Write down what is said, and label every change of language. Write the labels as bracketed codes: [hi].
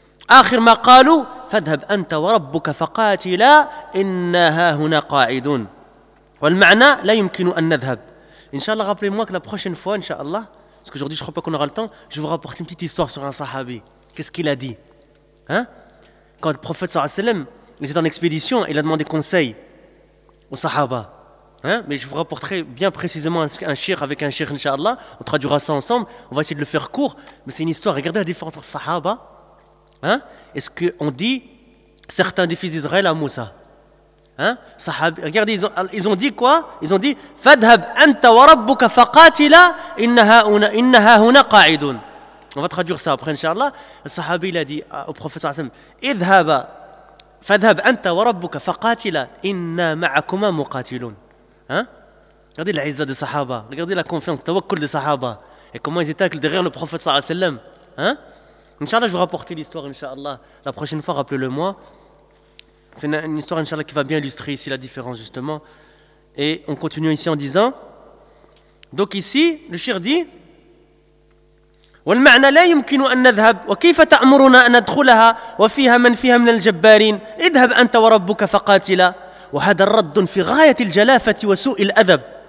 [ar] آخر ما قالوا فاذهب أنت وربك فقاتلا إنا هاهنا قاعدون والمعنى لا يمكن أن نذهب إن شاء الله [fr] rappelez-moi que la prochaine fois [ar] إن شاء الله [fr] parce que aujourd'hui je crois pas qu'on aura le temps je vous rapporte une petite histoire sur un sahabi qu'est-ce qu'il a dit hein quand le prophète sallallahu alayhi wa sallam était en expédition il a demandé conseil aux sahaba. Hein? Mais je vous rapporterai bien précisément un shir avec un shir, inshallah. On traduira ça ensemble. On va essayer de le faire court. Mais c'est une histoire. Regardez la différence entre Sahaba. Hein? Est-ce qu'on dit certains des fils d'Israël à Moussa hein? Sahab, regardez, ils ont dit quoi? Ils ont dit [ar] Fadhab anta wa rabbuka faqatila inna hauna qa'idun. [fr] On va traduire ça après, inshallah. Le Sahabi, il a dit au professeur Hassan Idhaba, [ar] Fadhab anta wa rabbuka faqatila inna ma'akuma muqatilun. [fr] Hein? Regardez l'aïza des sahaba, regardez la confiance, le tawakkul des sahaba, et comment ils étaient derrière le prophète sallallahu alayhi wa sallam. Hein? Inch'Allah, je vais rapporter l'histoire, Inch'Allah. La prochaine fois, rappelez-le-moi. C'est une histoire, Inch'Allah, qui va bien illustrer ici la différence, justement. Et on continue ici en disant. Donc ici, le shir dit [ar] والمعنى لا يمكن أن نذهب وكيف تأمرنا أن ندخلها وفيها من فيها من الجبارين اذهب أنت وربك فقاتلا وهذا الرد في غاية الجلافة وسوء الأدب